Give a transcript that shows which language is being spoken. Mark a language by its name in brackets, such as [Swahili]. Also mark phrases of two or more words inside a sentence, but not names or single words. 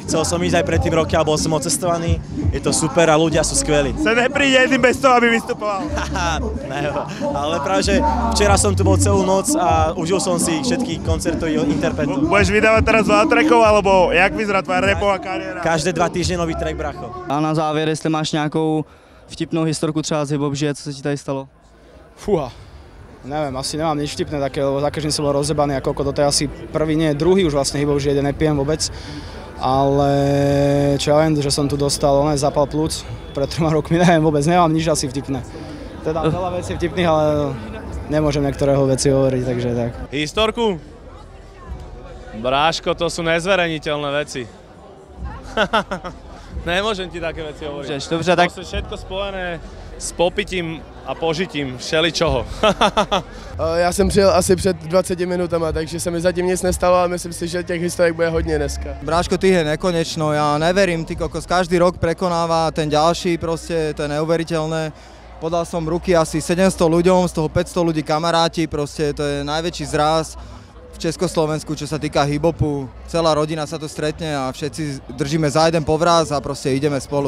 [Slovak] Chcel som ísť aj pred tým roky, ale bol som odcestovaný. Je to super a ľudia sú skvelí. Sa nepríde jedným bez toho, aby vystupoval. Ne, ale práve, že včera som tu bol celú noc a užil som si všetky koncerty interpretov. Budeš vydávať teraz veľa trackov, alebo jak vyzerá tvoja rapová kariéra? Každé 2 týždne nový track, bracho. [Czech] A na závěr, jestli máš nějakou vtipnou historku třeba z hip-hop žije, co se ti tady stalo? [Slovak] Fúha. Neviem, asi nemám nič vtipné také, lebo za každým som bol rozebaný a koľko, toto je asi prvý, nie, druhý už vlastne hip-hop, že jeden nepijem vôbec. Ale čo ja viem, že som tu dostal zápal plúc pred 3 rokmi, neviem vôbec, nemám nič asi vtipné. Teda veľa vecí vtipných, ale nemôžem niektorého veci hovoriť, takže tak. Historku? Bráško, to sú nezverejniteľné veci. Nemôžem ti také veci hovoriť. [Czech] Dobře, tak... [Slovak] To sú všetko spojené s popitím a požitím všeličoho. [Czech] Já jsem přijel asi před 20 minutama, takže se mi zatím nic nestalo a myslím si, že těch historek bude hodně dneska. [Slovak] Bráško, ty je nekonečno, ja neverím, ty kokos, každý rok prekonáva ten ďalší, proste to je neuveriteľné. Podal som ruky asi 700 ľuďom, z toho 500 ľudí kamaráti, proste to je najväčší zraz v Československu, čo sa týka hip-hopu. Celá rodina sa tu stretne a všetci držíme za jeden povraz a proste ideme spolu.